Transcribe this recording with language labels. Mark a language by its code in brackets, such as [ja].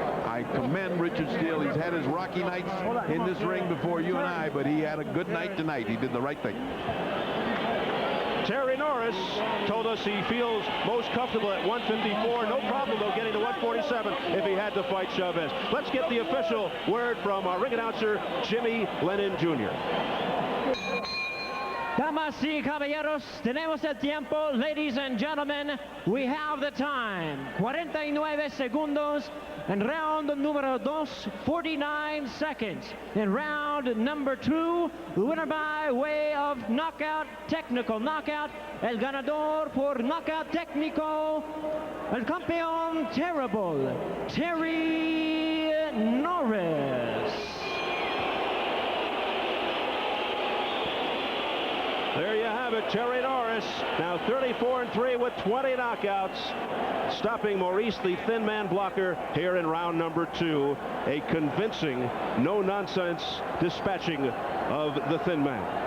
[en] I commend Richard Steele. He's had his rocky nights in this ring before you and I, but he had a good night tonight. He did the right thing. Terry Norris told us he feels most comfortable at 154. No problem, though, getting to 147 if he had to fight Chavez. Let's get the official word from our ring announcer, Jimmy Lennon Jr. [es] Damas y caballeros, tenemos el tiempo. [en] Ladies and gentlemen, we have the time. [es] 49 segundos. [en] In round número 2, 49 seconds. In round number 2, the winner by way of knockout, technical knockout. [es] El ganador por knockout técnico, el campeón terrible, Terry Norris. [en] There you have it, Terry Norris, now 34-3 with 20 knockouts, stopping Maurice, the thin man blocker, here in round number 2. A convincing, no-nonsense dispatching of the thin man.